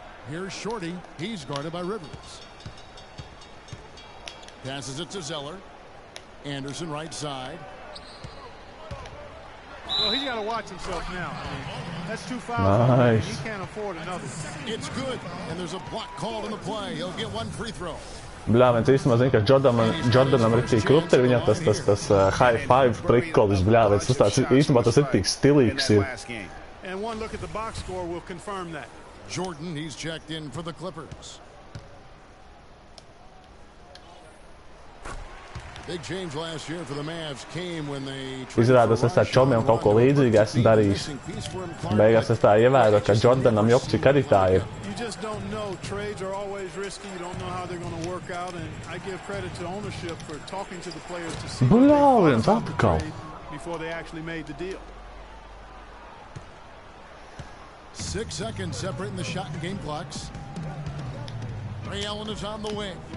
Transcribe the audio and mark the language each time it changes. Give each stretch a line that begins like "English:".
English: Here's Shorty. He's guarded by Rivers. Passes it to Zeller. Anderson right side. Well, he's got to watch himself now. I mean, that's 2 fouls. Nice. He can't afford another. It's good, and there's a block called in the play. He'll get 1 free throw.
Latvian: Bļā, viens īstenībā zina, ka Jordanam ir tik krupti, viņam tas high five prikolis, bļā, viens tas tāds, īstenībā tas ir tik stilīgs ir.
English: And one look at the box score will confirm that. Jordan, he's checked in for the Clippers. Big change last year for the Mavs came when they
Latvian: Izrādās, es tā čomiem kaut ko līdzīgu esmu darījis. Beigās es tā ievēroju, ka Jordanam jopcik arī tā ir.
English: You just don't know. Trades are always risky. You don't know how they're going to work out, and I give credit to ownership for talking to the players to see
Latvian: Bļā, viens atkal.
English: before they actually made the deal. 6 seconds separating the shot and game clocks. Ray Allen is on the wing.